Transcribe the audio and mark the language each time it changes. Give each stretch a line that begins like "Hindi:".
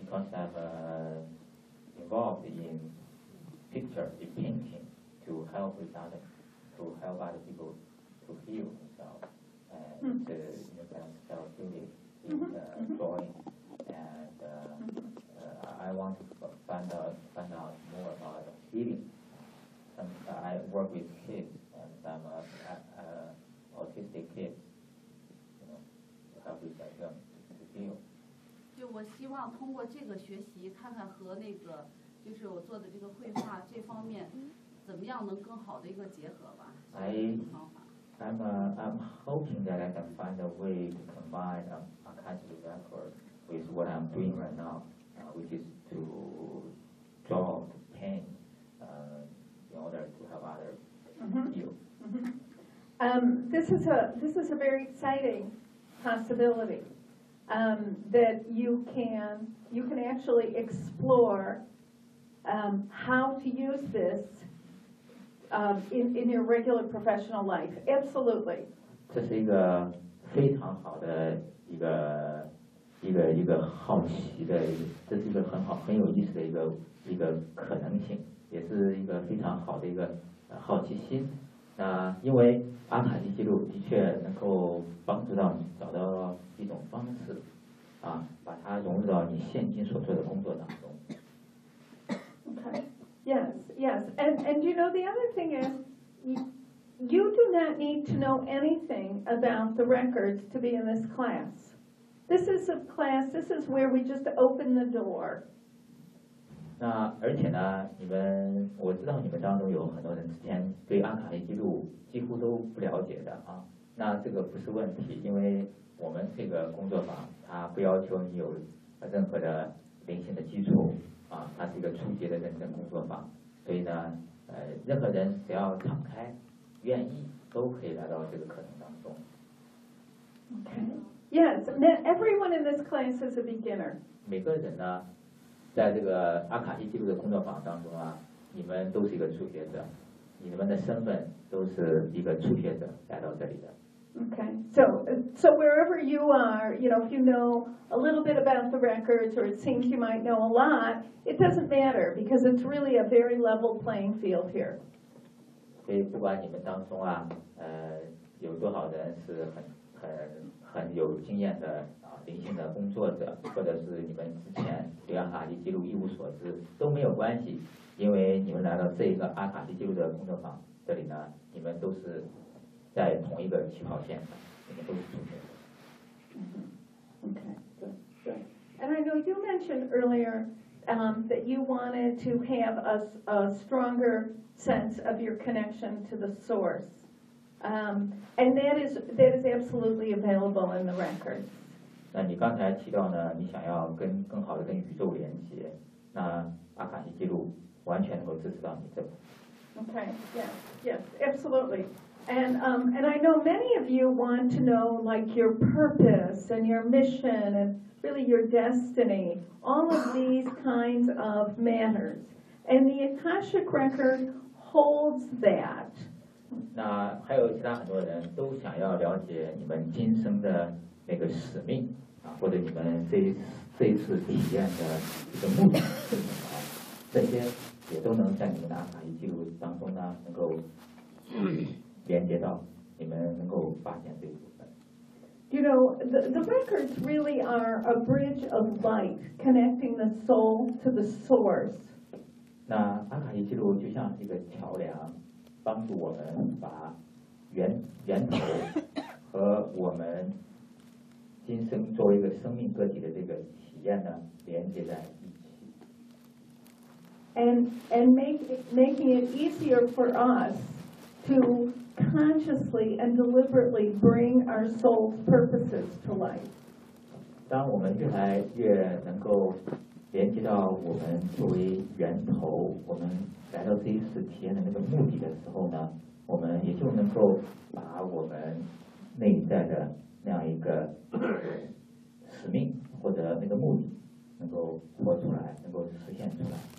English: Because I'm involved in picture, in painting, to help other people to heal themselves, drawing, and I want to find out more about healing. I work with kids, and I'm an autistic kid, to help with them.
Chinese: 就我希望通过这个学习，看看和那个就是我做的这个绘画这方面，怎么样能更好的一个结合吧。
English: I'm hoping that I can find a way to combine a kind of record with what I'm doing right now, which is to draw, to paint, in order to help others heal. This is a very exciting possibility. That you can actually explore how to use this in your regular professional life. Absolutely.
Chinese: 这是一个非常好的一个好奇的，这是一个很好很有意思的一个可能性，也是一个非常好的一个好奇心。那因为阿卡西记录的确能够帮助到你找到一种方式。把它融入到你现今所做的工作当中。
English: Okay. Yes, yes. And you know, the other thing is, you do not need to know anything about the records to be in this class. This is a class, this is where we just open the door.
Chinese: 那而且呢，你们，我知道你们当中有很多人之前对阿卡丽记录几乎都不了解的啊。那这个不是问题，因为我们这个工作坊它不要求你有任何的灵性的基础啊，它是一个初级的认证工作坊，所以呢任何人只要敞开愿意都可以来到这个课程当中。
English: Okay. Yes, everyone in this class is a beginner.
Chinese: 每个人呢在这个阿卡西记录的工作坊当中啊，你们都是一个初学者，你们的身份都是一个初学者来到这里的。
English: Okay, so wherever you are, you know, if you know a little bit about the records or it seems you might know a lot, it doesn't matter because it's really a very level playing field here.
Chinese: 所以不管你们当中啊，有多少人是很有经验的啊灵性的工作者，或者是你们之前对阿卡西记录一无所知都没有关系，因为你们来到这一个阿卡西记录的工作坊这里呢，你们都是。在同一个起跑线上，我们都是同学。
English: 嗯哼 ，OK， 对。And I know you mentioned earlier, that you wanted to have a stronger sense of your connection to the source, and that is absolutely available in the records.
Chinese: 那你刚才提到呢，你想要更好的跟宇宙连接，那阿卡西记录完全能够支持到你这个。
English: OK， yes, absolutely. And I know many of you want to know like your purpose and your mission and really your destiny, all of these kinds of matters. And the Akashic Record holds that.
Chinese: 那还有其他很多人都想要了解你们今生的那个使命啊，或者你们这次体验的一个目的是什么？这些也都能在你们的阿卡西记录当中呢，能够。连接到你们能够发现这部分。
English: You know, the records really are a bridge of light connecting the soul to the source.
Chinese: 那阿卡西记录就像一个桥梁，帮助我们把源头和我们今生作为一个生命个体的这个体验呢连接在一起。
English: And making it easier for us to. Consciously and deliberately bring our soul's purposes to life.
Chinese: 当我们越来越能够连接到我们作为源头，我们来到这一次体验的那个目的的时候呢，我们也就能够把我们内在的那样一个使命或者那个目的能够活出来，能够实现出来。